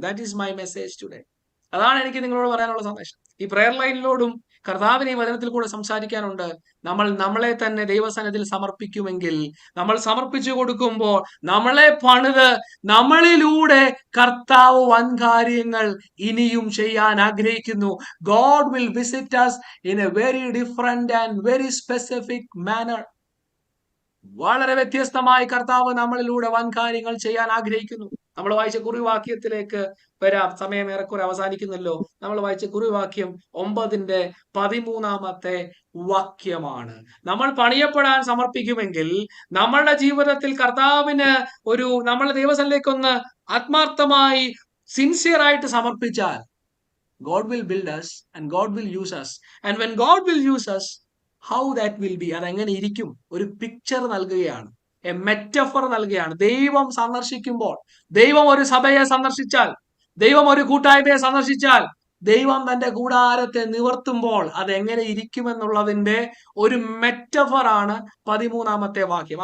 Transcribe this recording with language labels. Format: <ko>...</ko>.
<en>That is my message today.</en> <ml>അതാണ് എനിക്ക് നിങ്ങളോട് പറയാനുള്ള സന്ദേശം. ഈ പ്രെയർ ലൈനിലോടും കർത്താവിനെ ഈ വചനത്തിൽ കൂടെ സംസാരിക്കാനുണ്ട്. നമ്മൾ നമ്മളെ തന്നെ ദൈവസന്നിധിയിൽ സമർപ്പിക്കുമെങ്കിൽ, നമ്മൾ സമർപ്പിച്ചു കൊടുക്കുമ്പോൾ നമ്മളെ പണിത് നമ്മളിലൂടെ കർത്താവ് വൻ കാര്യങ്ങൾ ഇനിയും ചെയ്യാൻ ആഗ്രഹിക്കുന്നു.</ml> <en>God will visit us in a very different and very specific manner.</en> <ml>വളരെ വ്യത്യസ്തമായി കർത്താവ് നമ്മളിലൂടെ വൻ കാര്യങ്ങൾ ചെയ്യാൻ ആഗ്രഹിക്കുന്നു. നമ്മൾ വായിച്ച കുറിവാക്യത്തിലേക്ക് വരാം. സമയം ഏറെക്കുറെ അവസാനിക്കുന്നല്ലോ. നമ്മൾ വായിച്ച കുറിവാക്യം 9-ന്റെ 13-ാമത്തെ വാക്യമാണ്. നമ്മൾ പണിയപ്പെടാൻ സമർപ്പിക്കുമെങ്കിൽ, നമ്മളുടെ ജീവിതത്തിൽ കർത്താവിന് നമ്മൾ ദൈവസന്നിധിയിലേക്കൊന്ന് ആത്മാർത്ഥമായി സിൻസിയർ ആയിട്ട് സമർപ്പിച്ചാൽ,</ml> <en>God will build us and God will use us. And when God will use us, how that will be,</en> <ml>അതെങ്ങനെ ഇരിക്കും? ഒരു പിക്ചർ നൽകുകയാണ്, എ മെറ്റഫർ നൽകുകയാണ്. ദൈവം സന്ദർശിക്കുമ്പോൾ, ദൈവം ഒരു സഭയെ സന്ദർശിച്ചാൽ, ദൈവം ഒരു കൂട്ടായ്മയെ സന്ദർശിച്ചാൽ, ദൈവം തന്റെ കൂടാരത്തെ നിവർത്തുമ്പോൾ അതെങ്ങനെ ഇരിക്കുമെന്നുള്ളതിന്റെ ഒരു മെറ്റഫർ ആണ് 13-ാമത്തെ വാക്യം.</ml>